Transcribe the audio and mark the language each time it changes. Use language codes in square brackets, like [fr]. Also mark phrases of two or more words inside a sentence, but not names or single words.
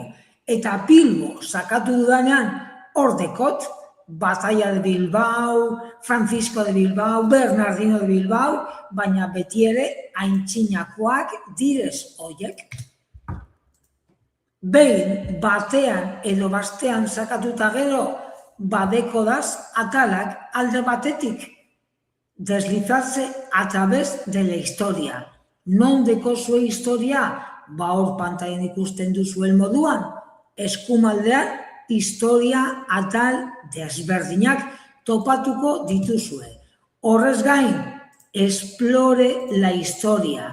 [eu] Eta Bilbo sakatu dudanean hor dekot, Batalla de Bilbao, Francisco de Bilbao, Bernardino de Bilbao, baina beti ere aintzinakoak direz hoiek. Behin batean edo bastean sakatuta gero, badekodaz atalak alde batetik [es] deslizarse a través de la historia. [eu] Non dekozue historia, ba hor pantailan ikusten duzuen moduan, eskumaldean historia atal desberdinak topatuko dituzue. Horrez gain, [es] explore la historia.